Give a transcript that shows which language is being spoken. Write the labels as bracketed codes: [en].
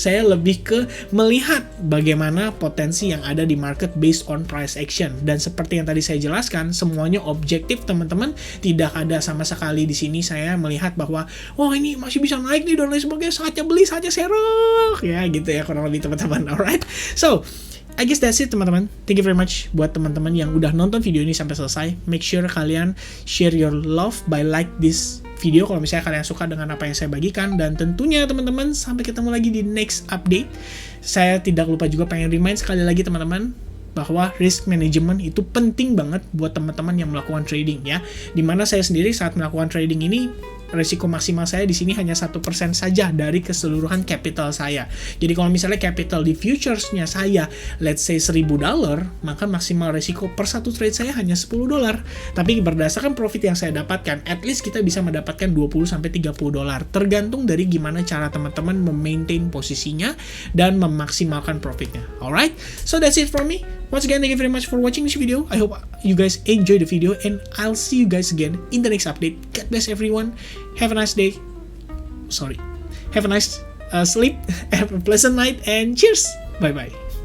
[id] Saya lebih ke melihat bagaimana potensi yang ada di market [en] based on price action, [id] dan seperti yang tadi saya jelaskan, semuanya objektif teman-teman. Tidak ada sama sekali di sini saya melihat bahwa ini masih bisa naik nih dan lain sebagainya, saatnya beli, saatnya serok ya gitu ya kurang lebih teman-teman. [en] Alright, so I guess that's it [id] teman-teman. [en] Thank you very much [id] buat teman-teman yang udah nonton video ini sampai selesai. [en] Make sure [id] kalian [en] share your love by like this video [id] kalau misalnya kalian suka dengan apa yang saya bagikan. Dan tentunya teman-teman, sampai ketemu lagi di [en] next update. [id] Saya tidak lupa juga pengen remind sekali lagi teman-teman bahwa [en] risk management [id] itu penting banget buat teman-teman yang melakukan trading ya. Dimana saya sendiri saat melakukan trading ini, resiko maksimal saya di sini hanya 1% saja dari keseluruhan capital saya. Jadi kalau misalnya capital di futuresnya saya [en] let's say [id] $1.000, maka maksimal resiko per satu trade saya hanya $10. Tapi berdasarkan profit yang saya dapatkan, [en] at least [id] kita bisa mendapatkan $20-30, tergantung dari gimana cara teman-teman memaintain posisinya dan memaksimalkan profitnya. [en] Alright, so that's it from me. Once again, thank you very much for watching this video. I hope you guys enjoy the video, and I'll see you guys again in the next update. God bless everyone. Have a nice day. Have a nice sleep. Have a pleasant night, and cheers. Bye-bye.